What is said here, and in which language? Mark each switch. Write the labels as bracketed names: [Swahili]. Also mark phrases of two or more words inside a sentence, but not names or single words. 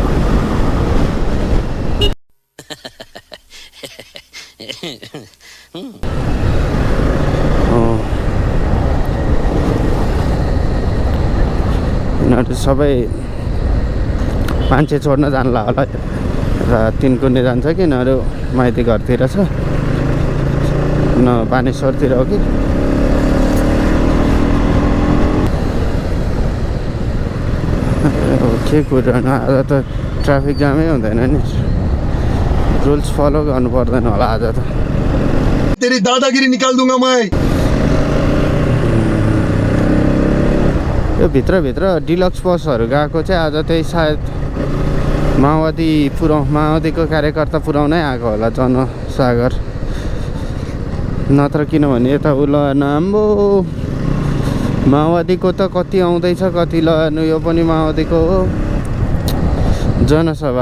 [Nepali] यिनीहरू सबै मान्छे छोड्न जान्ला होला र तिनकुने जान्छ कि यिनीहरू माइती घरतिर छ न बानेश्वरतिर हो कि? के कुरा आज त ट्राफिक जामै हुँदैन नि। [English] rules follow [Nepali] गर्नु पर्दैन होला आज त। [Hindi] तेरी दादागिरी निकाल दूंगा मैं। [Nepali] यो भित्रभित्र डिलक्स बसहरू गएको चाहिँ आज त्यही सायद माओवादीको कार्यकर्ता पुर्याउनै आएको होला जनसागर। नत्र किनभने यता उलन आम्बो माओवादीको त कति आउँदैछ, कति ल यो पनि माओवादीको हो जनसभा।